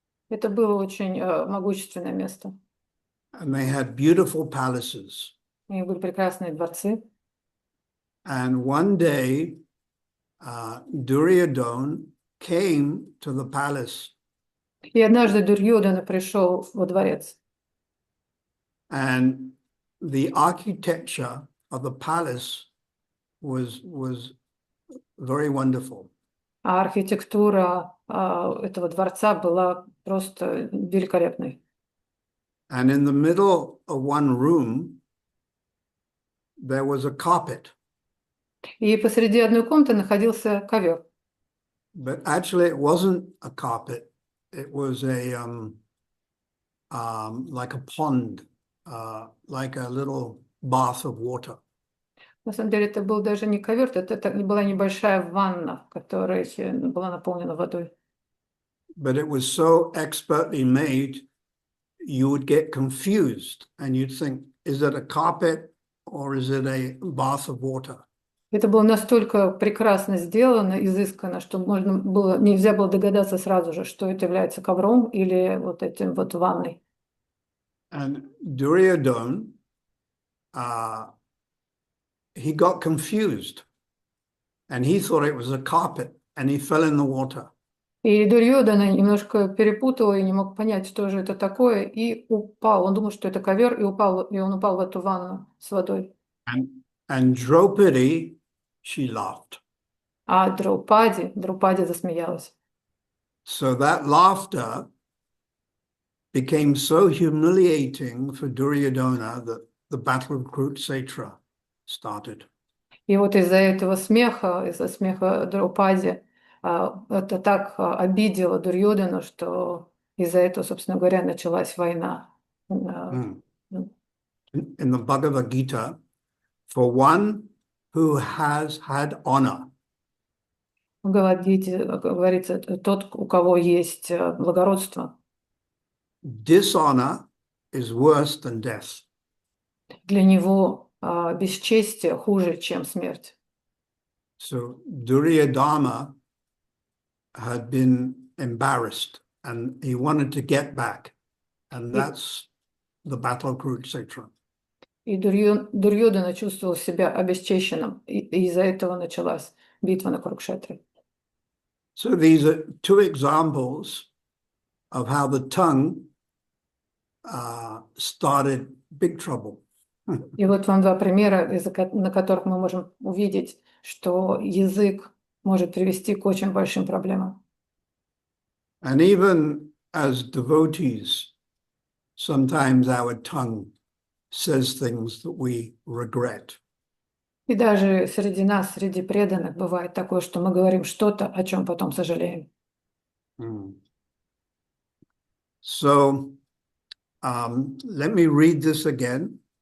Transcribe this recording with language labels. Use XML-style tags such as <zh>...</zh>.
<ru>Это было очень могущественное место.</ru> <en>And they had beautiful palaces.</en> <ru>У них были прекрасные дворцы.</ru> <en>And one day, Duryodhana came to the palace.</en> <ru>И однажды Дурьёдана пришел во дворец.</ru> <en>And the architecture of the palace was very wonderful.</en> <ru>А архитектура этого дворца была просто великолепной.</ru> <en>And in the middle of one room, there was a carpet.</en> <ru>И посреди одной комнаты находился ковер.</ru> <en>But actually, it wasn't a carpet. It was a like a pond, like a little bath of water.</en> <ru>На самом деле это был даже не ковер, это была небольшая ванна, которая была наполнена водой.</ru> <en>But it was so expertly made, you would get confused and you'd think, is it a carpet or is it a bath of water?</en> <ru>Это было настолько прекрасно сделано, изысканно, что нельзя было догадаться сразу же, что это является ковром или вот этим вот ванной.</ru> <en>And Duryodhana, he got confused and he thought it was a carpet and he fell in the water.</en> <ru>И Дурьёдана немножко перепутал и не мог понять, что же это такое, и упал. Он думал, что это ковер, и он упал в эту ванну с водой.</ru> <en>And Draupadi, she laughed.</en> <ru>А Друпади засмеялась.</ru> <en>So that laughter became so humiliating for Duryodhana that the battle of Kurukshetra started.</en> <ru>И вот из-за смеха Друпади, это так обидело Дурьёдану, что из-за этого, собственно говоря, началась война.</ru> <en>In the Bhagavad Gita, for one who has had honor,</en> <ru>В Бхагавад-гите говорится, тот, у кого есть благородство,</ru> <en>dishonor is worse than death.</en> <ru>для него бесчестие хуже, чем смерть.</ru> <en>So Duryodhana had been embarrassed and he wanted to get back. And that's the battle crew, etc.</en> <ru>И Дурьёдана чувствовал себя обесчещенным, и из-за этого началась битва на Курукшетре.</ru> <en>So these are two examples of how the tongue started big trouble.</en> <ru>И вот вам два примера, на которых мы можем увидеть, что язык может привести к очень большим проблемам.</ru> <en>And even as devotees, sometimes our tongue says things that we regret.</en> <ru>И даже среди нас, среди преданных, бывает такое, что мы говорим что-то, о чем потом сожалеем.</ru> <en>So let me read this again.</en>